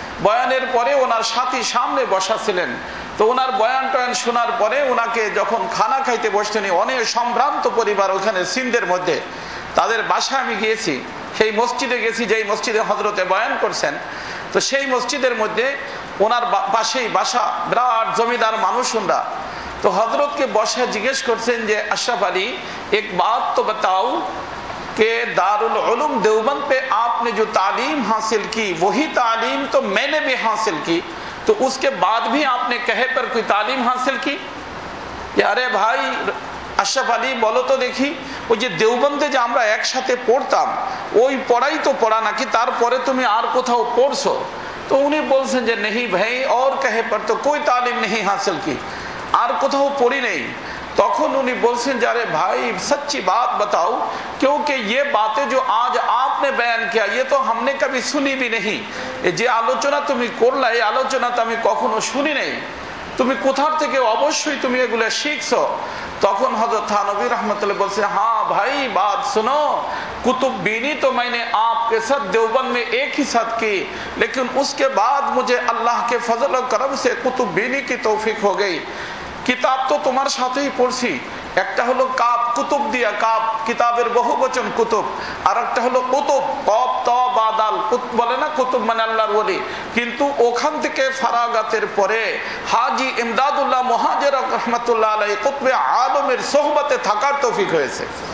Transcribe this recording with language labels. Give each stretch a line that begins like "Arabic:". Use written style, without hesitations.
Bangla: বয়ানের পরে ওনার সাথী সামনে বসা ছিলেন। তো ওনার বয়ান টয়ান শোনার পরে ওনাকে যখন খানা খাইতে বসতেন, অনেক সম্ভ্রান্ত পরিবার ওখানে সিন্ধের মধ্যে, তাদের বাসায় আমি গিয়েছি, সেই মসজিদে গেছি যেই মসজিদে হযরতে বয়ান করছেন। তো সেই মসজিদের মধ্যে ওনার পাশেই বাসা, বিরাট জমিদার মানুষ ওনারা। তো হযরতকে বসে জিজ্ঞেস করছেন যে
Hindi: আশরাফ আলী এক বাত তো बताओ कि दारुल उलूम देवबंद पे आपने जो तालीम हासिल की वही तालीम तो मैंने भी हासिल की, तो उसके बाद भी आपने कहे पर कोई तालीम हासिल की? अरे भाई
Bangla: আশরাফ আলী বলো তো দেখি, ওই যে দেওবন্দে যে আমরা একসাথে পড়তাম ওই পড়াই তো পড়া নাকি তারপরে তুমি আর কোথাও পড়ছো? তো উনি বলছেন যে
Hindi: নেহি ভাই और कहे पर तो कोई तालीम नहीं हासिल की,
Bangla: আর কোথাও পড়ি নেই। তখন উনি বলছেন যে আরে ভাই
Hindi: सच्ची बात बताओ, क्योंकि ये बातें जो आज आपने बयान किया ये तो हमने कभी सुनी भी नहीं।
Bangla: যে আলোচনা তুমি করলা এই আলোচনা তো আমি কখনো শুনি নাই, তুমি কোথা থেকে অবশ্যই তুমি এগুলো শিখছো। তখন হযরত থানভী
Hindi: रहमतुल्लाह बोलते हैं हाँ भाई बात सुनो, कुतुब बीनी तो मैंने आपके साथ देवबंद में एक ही साथ की, लेकिन उसके बाद मुझे अल्लाह के फजल और करम से कुतुब बीनी की तौफीक हो गई। किताब तो तुम्हारे साथ ही पढ़ी,
Bangla: একটা হলো কাব, কুতুব দিয়া কাব, কিতাবের বহুবচন কুতুব। আর একটা হলো কুতুব, কব ত বা দাল, বলে না কুতুব মানে আল্লাহর ওলি। কিন্তু ওখান থেকে ফারাগাতের পরে হাজী ইমদাদুল্লাহ মুহাজির রাহমাতুল্লাহ আলাইহি কুতবে আলমের সোহবতে থাকার তৌফিক হয়েছে।